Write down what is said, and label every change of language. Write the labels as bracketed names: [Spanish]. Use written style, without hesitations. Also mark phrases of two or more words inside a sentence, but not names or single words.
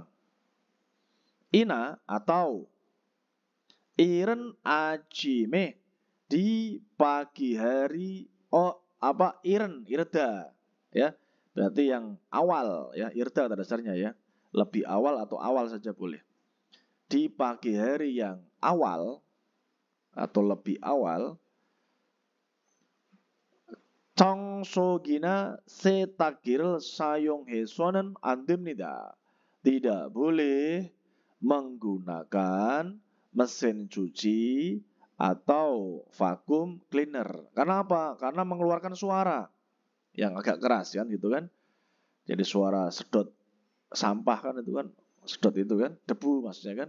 [Indonesian] Ina atau iren ajime, di pagi hari, iren, irda, ya, berarti yang awal, ya, irda dasarnya ya, lebih awal atau awal saja boleh. Di pagi hari yang awal atau lebih awal, [Korean] 청소기나 세탁기를 사용해서는 안 됩니다. [Indonesian] Tidak boleh menggunakan mesin cuci atau vacuum cleaner. Karena apa? Karena mengeluarkan suara yang agak keras kan gitu kan. Jadi suara sedot sampah kan itu kan, sedot itu kan, debu maksudnya kan.